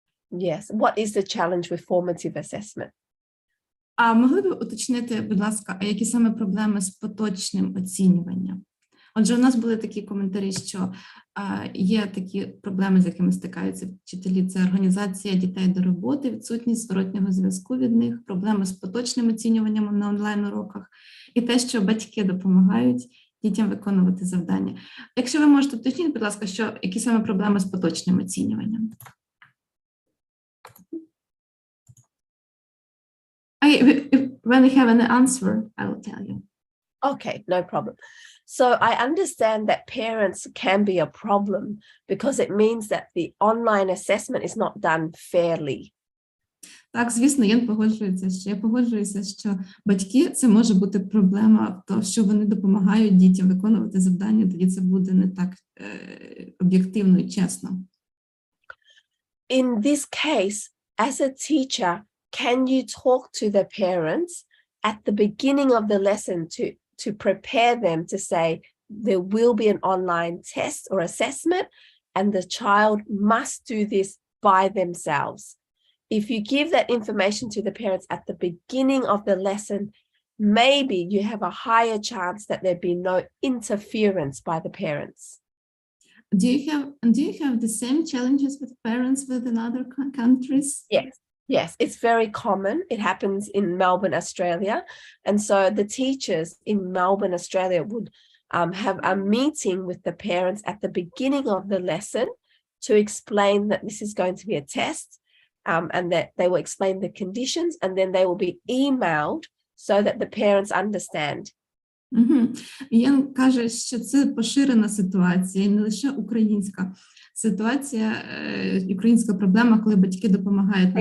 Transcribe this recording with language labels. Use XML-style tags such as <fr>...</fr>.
<en>Yes. What is the challenge with formative assessment?</en> <uk>А могли б уточнити, будь ласка, а які саме проблеми з поточним оцінюванням? Отже, у нас були такі коментарі, що є такі проблеми, з якими стикаються вчителі. Це організація дітей до роботи, відсутність зворотнього зв'язку від них, проблеми з поточним оцінюванням на онлайн-уроках і те, що батьки допомагають дітям виконувати завдання. Якщо ви можете уточнити, будь ласка, які саме проблеми з поточним оцінюванням?</uk> <en>When you have an answer, I will tell you. Okay, no problem. So I understand that parents can be a problem because it means that the online assessment is not done fairly.</en> <uk>Так, звісно, я погоджуюся, що батьки – це може бути проблема, то що вони допомагають дітям виконувати завдання, тоді це буде не так об'єктивно і чесно.</uk> <en>In this case, as a teacher, can you talk to the parents at the beginning of the lesson to prepare them to say there will be an online test or assessment and the child must do this by themselves? If you give that information to the parents at the beginning of the lesson, maybe you have a higher chance that there'd be no interference by the parents. Do you have the same challenges with parents within other countries? Yes, it's very common. It happens in Melbourne, Australia. And so the teachers in Melbourne, Australia would have a meeting with the parents at the beginning of the lesson to explain that this is going to be a test and that they will explain the conditions and then they will be emailed so that the parents understand.</en> <uk>Йен каже, що це поширена ситуація, не лише українська ситуація, українська проблема, коли батьки допомагають на</uk>